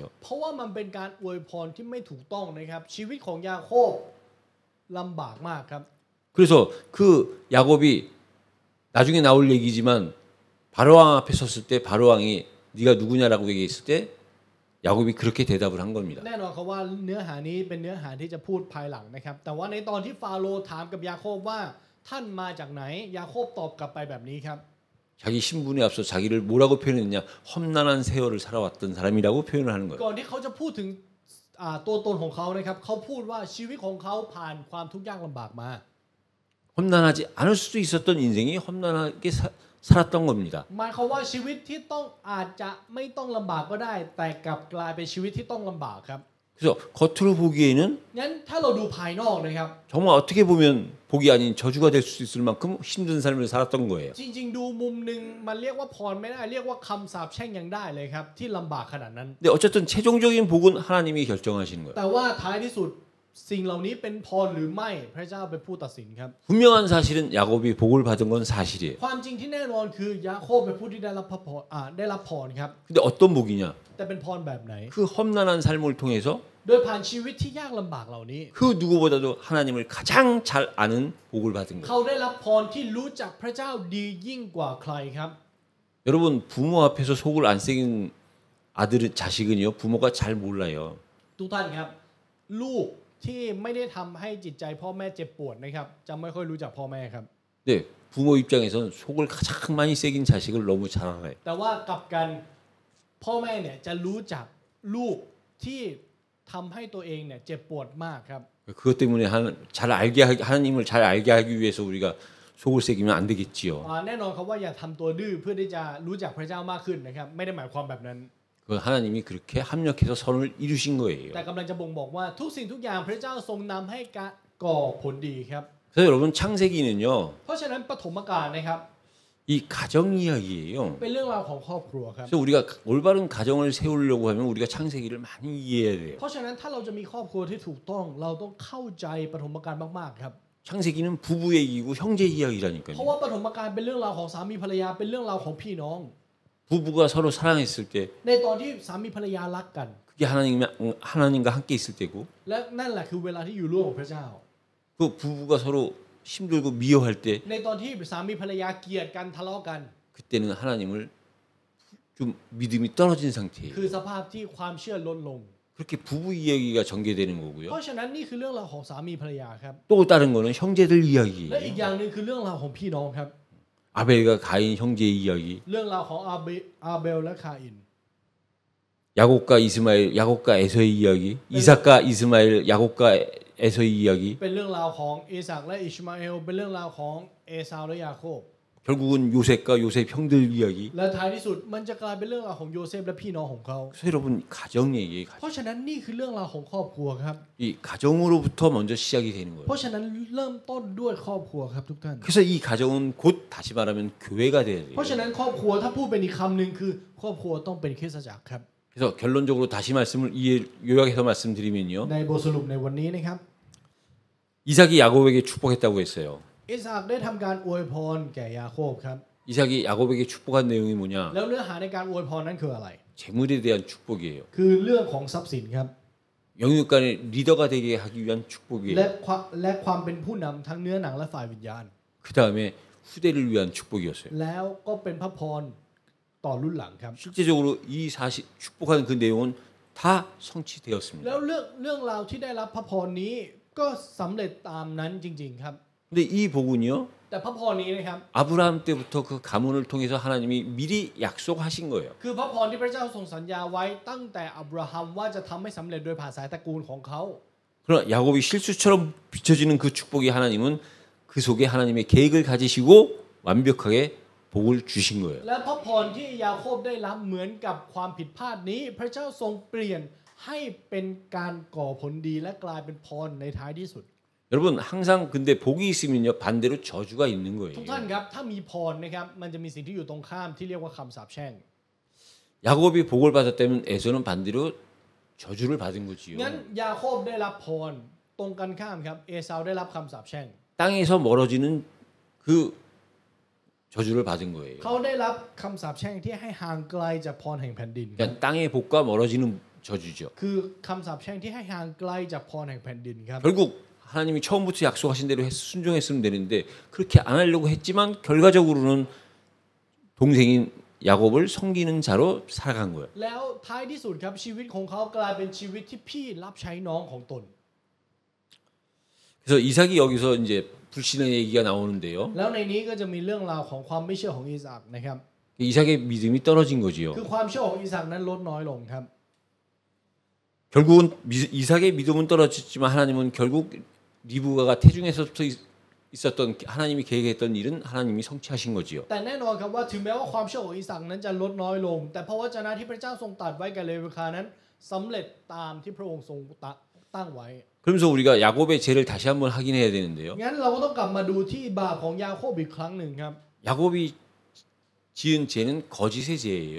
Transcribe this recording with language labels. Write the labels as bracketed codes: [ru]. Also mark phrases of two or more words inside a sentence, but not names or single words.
[th] เพราะว่ามันเป็นการอวยพรที่ไม่ถูกต้องนะครับชีวิตของยาโคบลำบากมากครับ [ko] 그래서 그 야곱이 나중에 나올 얘기지만 바로왕 앞에 섰을 때 바로왕이 네가 누구냐라고 얘기했을 때 야곱이 그렇게 대답을 한 겁니다. [th] แน่นอนครับว่าเนื้อหานี้เป็นเนื้อหาที่จะพูดภายหลังนะครับแต่ว่าในตอนที่ฟาโรห์ถามกับยาโคบว่าท่านมาจากไหนยาโคบตอบกลับไปแบบนี้ครับ [ko] 자기 신분에 앞서 자기를 뭐라고 표현했냐? 험난한 세월을 살아왔던 사람이라고 표현을 하는 거예요. [th] ก่อนที่เขาจะพูดถึงตัวตนของเขานะครับเขาพูดว่าชีวิตของเขาผ่านความทุกข์ยากลำบากมา [ko] 험난하지 않을 수도 있었던 인생이 험난하게 살았던 겁니다. [th] หมายความว่าชีวิตที่ต้องอาจจะไม่ต้องลำบากก็ได้ แต่กลับกลายเป็นชีวิตที่ต้องลำบากครับ [ko] 그래서 겉으로 보기에는 [th] งั้นถ้าเราดูภายนอกนะครับ [ko] 정말 어떻게 보면 복이 아닌 저주가 될 수 있을 만큼 힘든 삶을 살았던 거예요. [th] จริงๆดูมุมหนึ่งมันเรียกว่าพรไม่ได้เรียกว่าคำสาปแช่งยังได้เลยครับที่ลำบากขนาดนั้น [ko] 근데 어쨌든 최종적인 복은 하나님이 결정하시는 거예요. [th] แต่ว่าท้ายที่สุดสิ่งเหล่านี้เป็นพรหรือไม่พระเจ้าเป็นผู้ตัดสินครับ [ko] 분명한 사실은 야곱이 복을 받은 건 사실이에요. [th] ความจริงที่แน่นอนคือยาโคบเป็นผู้ที่ได้รับพรครับ [ko] 근데 어떤 복이냐? [th] แต่เป็นพรแบบไหน [ko] 그 험난한 삶을 통해서 [th] โดยผ่านชีวิตที่ยากลำบากเหล่านี้ [ko] 그 누구보다도 하나님을 가장 잘 아는 복을 받은 거예요. [th] เขาได้รับพรที่รู้จักพระเจ้าดียิ่งกว่าใครครับ [ko] 여러분 부모 앞에서 속을 안 새긴 자식은요 부모가 잘 몰라요. [th] ทุกท่านครับลูกที่ไม่ได้ทำให้จิตใจพ่อแม่เจ็บปวดนะครับจะไม่ค่อยรู้จักพ่อแม่ครับ [ko] 네, 부모 입장에서는 속을 가장 많이 새긴 자식을 너무 잘 알아요. [th] แต่ว่ากลับกันพ่อแม่เนี่ยจะรู้จักลูกที่ทำให้ตัวเองเนี่ยเจ็บปวดมากครับ [ko] 그것 때문에 하나님을 잘 알게 하기 위해서 우리가 속을 새기면 안 되겠지요. [th] แน่นอนครับว่าอย่าทำตัวดื้อเพื่อที่จะรู้จักพระเจ้ามากขึ้นนะครับไม่ได้หมายความแบบนั้น [ko] 그 하나님이 그렇게 합력해서 선을 이루신 거예요. [th] แต่กำลังจะบ่งบอกว่าทุกสิ่งทุกอย่างพระเจ้าทรงนำให้ก่อผลดีครับ [ko] 그래서 여러분 창세기는요 [th] เพราะฉะนั้นปฐมกาลนะครับ [ko] 이 가정 이야기예요. [th] เป็นเรื่องราวของครอบครัวครับ [ko] 그래서 우리가 올바른 가정을 세우려고 하면 우리가 창세기를 많이 이해해야 돼요. [th] เพราะฉะนั้นถ้าเราจะมีครอบครัวที่ถูกต้องเราต้องเข้าใจปฐมกาลมากๆครับ [ko] 창세기는 부부 얘기고 형제 [th] เพราะ [ko] 이야기라니까요. [th] ว่าปฐมกาลเป็นเรื่องราวของสามีภรรยาเป็นเรื่องราวของพี่น้อง [ko] 부부가 서로 사랑했을 때 [th] ในตอนที่สามีภรรยารักกัน [ko] 그게 하나님과 함께 있을 때고 [th] และนั่นแหละคือเวลาที่อยู่ร่วมกับพระเจ้า [ko] 그 부부가 서로 힘들고 미워할 때 [th] ในตอนที่สามีภรรยาเกลียดกันทะเลาะกัน [ko] 그때는 하나님을 좀 믿음이 떨어진 상태예요. [th] คือสภาพที่ความเชื่อลดลง [ko] 그렇게 부부 이야기가 전개되는 [th] เพ [ko] 거고요. [th] ราะฉะนั้นนี่คือเรื่องราวของสามีภรรยาครับ [ko] 또 다른 거는 형제들 [th] และอีก [ko] 이야기예요. [th] อย่างหนึงคือเรื่องราวของพี่น้องครับ [ko] 아벨과 가인 형제의 이야기, [th] เรื่องราวของอาเบลและคาอิน [ko] 야곱과 이스마엘, 야곱과 에서의 이야기, 이삭과 이스마엘, 야곱과 에서의 이야기. [th] เป็นเรื่องราวของเอสักและอิชมาเอลเป็นเรื่องราวของเอซาวและยาโคบ [ko] 결국은 요셉과 요셉 형들 이야기. [th] และท้ายที่สุดมันจะกลายเป็นเรื่องราวของโยเซฟและพี่น้องของเขา [ko] 그래서 여러분 가정 얘기예요. [th] เพราะฉะนั้นนี่คือเรื่องราวของครอบครัวครับ [ko] 이 가정으로부터 먼저 시작이 되는 [th] เพ [ko] 거예요. [th] ราะฉะนั้นเริ่มต้นด้วยครอบครัวครับทุกท่าน [ko] 그래서 이 가정은 곧 다시 말하면 교회가 돼야 돼요. [th] เพราะฉะนั้นครอบครัวถ้าพูดเป็นอีกคำหนึ่งคือครอบครัวต้องเป็นคริสตจักรครับ [ko] 그래서 결론적으로 다시 말씀을 요약해서 말씀드리면요. [th] ในบทสรุปในวันนี้นะครับ [ko] 이삭이 야곱에게 축복했다고 했어요. [th] อิสอักได้ทำการอวยพรแก่ยาโคบครับ [ko] 이삭이 야곱에게 축복한 내용이 뭐냐? [th] แล้วเนื้อหาในการอวยพรนั้นคืออะไร [ko] 재물에 대한 축복이에요. [th] คือเรื่องของทรัพย์สินครับ [ko] 영육간의 리더가 되게 하기 위한 [th] และ [ko] 축복이에요. [th] ความเป็นผู้นำทั้งเนื้อหนังและฝ่ายวิญญาณ [ko] 그 다음에 후대를 위한 축복이었어요. [th] แล้วก็เป็นพระพรต่อรุ่นหลังครับ [ko] 실제적으로 이 축복하는 그 내용은 다 [th] แล้ว [ko] 성취되었습니다. [th] เรื่องราวที่ได้รับพระพรนี้ก็สำเร็จตามนั้นจริงๆครับ [ko] 근데 이 복은요, [th] แต่พระพรนี้นะครับ [ko] 아브라함 때부터 그 가문을 통해서 하나님이 미리 약속하신 거예요. [th] คือพระพรที่พระเจ้าทรงสัญญาไว้ตั้งแต่อับราฮัมว่าจะทำให้สำเร็จโดยผ่านสายตระกูลของเขา [ko] 그러나 야곱이 실수처럼 비춰지는 그 축복이 하나님은 그 속에 하나님의 계획을 가지시고 완벽하게 복을 주신 거예요. [th] และพระพรที่ยาโคบได้รับเหมือนกับความผิดพลาดนี้ พระเจ้าทรงเปลี่ยนให้เป็นการก่อผลดีและกลายเป็นพรในท้ายที่สุด [ko] 여러분 항상 근데 복이 있으면요 반대로 저주가 있는 [th] ทุก [ko] 거예요. [th] ท่านครับถ้ามีพรนะครับมันจะมีสิ่งที่อยู่ตรงข้ามที่เรียกว่าคำสาปแช่ง [ko] 야곱이 복을 받았다면 에서는 반대로 저주를 받은 거지요. [th] งั้นยาโคบได้รับพรตรงกันข้ามครับเอซาวได้รับคำสาปแช่ง [ko] 땅에서 멀어지는 그 저주를 받은 거예요. [th] เขาได้รับคำสาปแช่งที่ให้ห่างไกลจากพรแห่งแผ่นดิน [ko] 그러니까 땅의 복과 멀어지는 저주죠. [th] คือคำสาปแช่งที่ให้ห่างไกลจากพรแห่งแผ่นดินครับ [ko] 결국 하나님이 처음부터 약속하신 대로 순종했으면 되는데 그렇게 안 하려고 했지만 결과적으로는 동생인 야곱을 섬기는 자로 살아간 거예요. [th] แล้วท้ายที่สุดครับชีวิตของเขากลายเป็นชีวิตที่พี่รับใช้น้องของตน [ko] 그래서 이삭이 여기서 이제 불신의 얘기가 나오는데요. [th] แล้วในนี้ก็จะมีเรื่องราวของความไม่เชื่อของอิสอักนะครับ [ko] 이삭의 믿음이 떨어진 거지요. [th] คือความเชื่อของอิสอักนั้นลดน้อยลงครับ [ko] 결국은 이삭의 믿음은 떨어졌지만 하나님은 결국 리브가가 태중에서부터 있었던 하나님이 계획했던 일은 하나님이 성취하신 거지요. [th] แต่แน่นอนครับว่าถึงแม้ว่าความเชื่อของอิสอักนั้นจะลดน้อยลง แต่พระวจนะที่พระเจ้าทรงตรัสไว้แก่เลวีคานั้นสำเร็จตามที่พระองค์ทรงตั้งไว้ [ko] 그러면서 우리가 야곱의 죄를 다시 한번 확인해야 되는데요. [th] งั้นเราก็ต้องกลับมาดูที่บาปของยาโคบอีกครั้งหนึ่งครับ [ko] 야곱이 지은 죄는 거짓의 죄예요.